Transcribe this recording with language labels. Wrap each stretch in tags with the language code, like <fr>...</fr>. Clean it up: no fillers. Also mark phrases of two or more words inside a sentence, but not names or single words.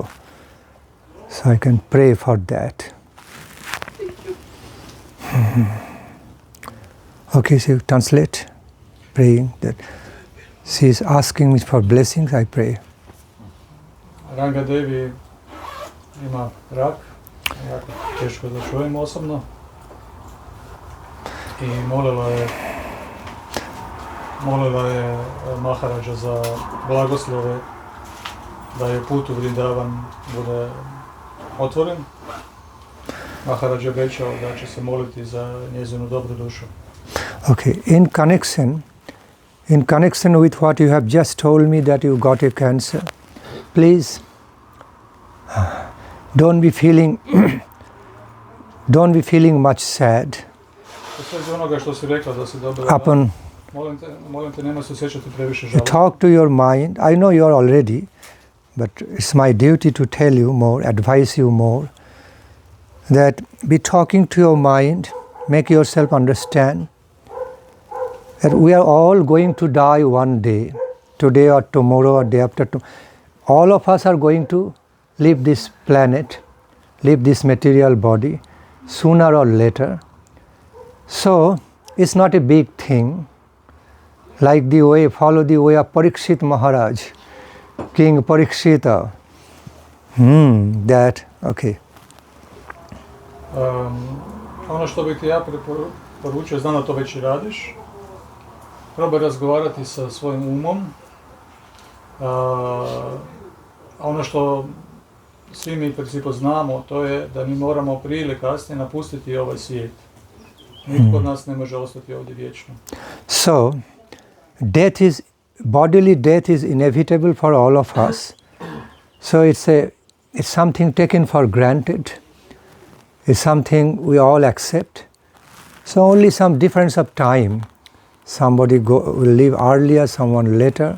<en>So I can pray for that. Okay, so translate. Praying that she is asking me for blessings, I pray.</en> <hr>Ranga Devi ima rak, jako teško da čujem osobno. I molila je Maharaja za blagoslove da je put u Vrindavan bude otvoren. Maharaja obećao da će se moliti za njezinu dobru dušu.</hr> <en>Okay, in connection with what you have just told me that you got a cancer, please don't be feeling much sad.</en> <hr>Onoga što si rekla da si dobila, molim te, nemoj se osjećati previše žalosti.</hr> <en>Talk to your mind. I know you are already, but it's my duty to tell you more, advise you more, that be talking to your mind, make yourself understand that we are all going to die one day, today or tomorrow or day after tomorrow. All of us are going to leave this planet, leave this material body, sooner or later. So, it's not a big thing, like the way, follow the way of Parikshit Maharaj, King Parikshita. That, okay.</en> <hr>Ono što bih ti ja poručio, znam da to već i radiš, probaj razgovarati sa svojim umom. Ono što svi mi u principu znamo, to je da mi moramo prije ili kasnije napustiti ovaj svijet. Nitko od nas ne može ostati ovdje vječno.</hr> <en>So, bodily death is inevitable for all of us. So it's something taken for granted. It's something we all accept. So only some difference of time. Somebody will live earlier, someone later.</en>